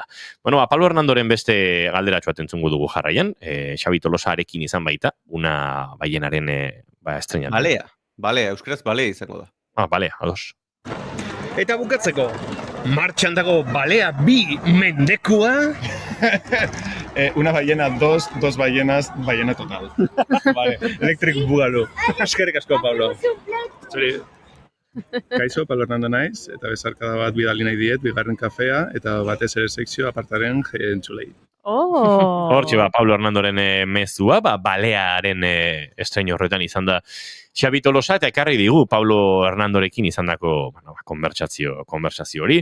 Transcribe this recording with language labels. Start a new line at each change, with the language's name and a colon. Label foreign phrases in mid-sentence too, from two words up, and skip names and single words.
Basque: Bueno, Pablo Hernandoren beste galderatxoa entzungo dugu jarraian, Xabi Tolosarekin izan baita, una baienaren estrenatu. Balea, euskaraz balea izango da. Balea, ados. Eta bukatzeko, martxan dago balea 2 mendekua...
Spanish: Una ballena, dos ballenas, ballena total. Vale.
Basque: Electric Boogaloo. Eskerrik asko, Pablo. Zuri. Kaixo, Pablo Hernando naiz, eta bezarkada bat bidali nahi diet, bigarren kafea, eta batez ere sekzio apartaren entzulei. Hortxe Pablo Hernandoren mezua, balearen estreino horretan izan da Xabi Tolosa, eta ekarri digu Pablo Hernandorekin izandako konbertsazio hori.